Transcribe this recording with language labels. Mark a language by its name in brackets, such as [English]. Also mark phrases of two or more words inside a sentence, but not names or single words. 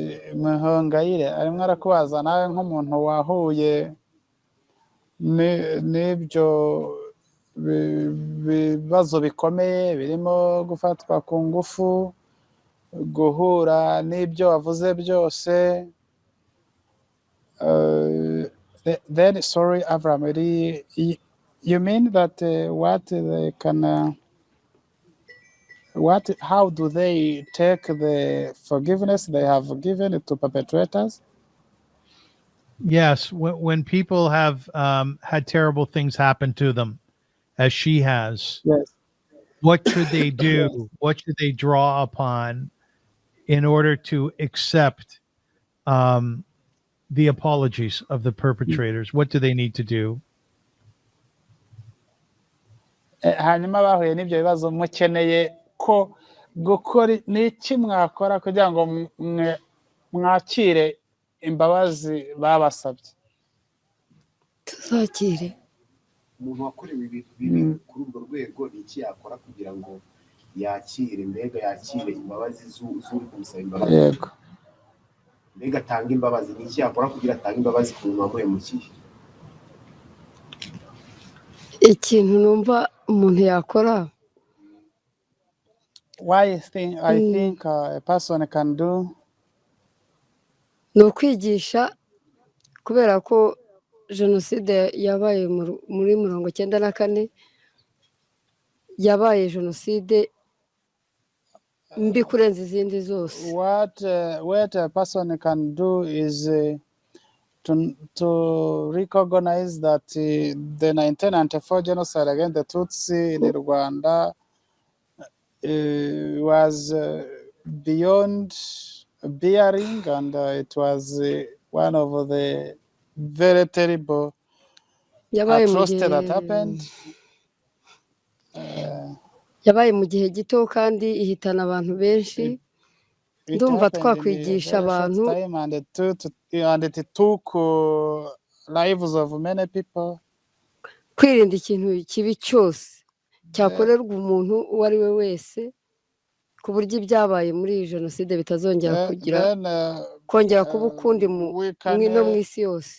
[Kinyarwanda] Muhongayire arimo arakubaza nawe nk'umuntu wahuye n'ibyo bibazo bikomeye birimo gufatwa ku ngufu, guhura n'ibyo wavuze byose. [English] Then sorry Avram, you mean that what they can how do they take the forgiveness they have given to perpetrators? Yes, when people have had terrible things happen to them, as she has, Yes. what should they do? What should they draw upon in order to accept the apologies of the perpetrators? What do they need to do? [Kinyarwanda] Hanyuma bahuye n'ibyo bibazo mukeneye ko gukora n'iki mwakora kugira ngo mwakire imbabazi babasabye? tuzakire umuntu wakorewe ibintu bibi kuri urwo rwego ni iki yakora kugira ngo yakire, mbega yakire imbabazi z'uri kumusaba imbabazi? Yego. Mbega atanga imbabazi, ni iki yakora kugira atange imbabazi ku muntu wamuhemukiye? ikintu numva umuntu yakora [English] I think a person can do [Kinyarwanda] ni ukwigisha, kubera ko jenoside yabaye muri 1994 yabaye jenoside mbi kurenza izindi zose. [English] What a person can do is to recognize that the 1994 genocide against the Tutsi in Rwanda was beyond bearing, and it was one of the very terrible atrocity that happened. [Kinyarwanda] Yabaye mu gihe gito kandi ihitana abantu benshi. Ndumva twakwigisha abantu, [English] and it took lives of many people. [Kinyarwanda] kwirinda ikintu kibi cyose cyakorerwa umuntu uwo ari we wese, ku buryo ibyabaye muri jenoside bitazongera kongera kuba ukundi no mu isi yose.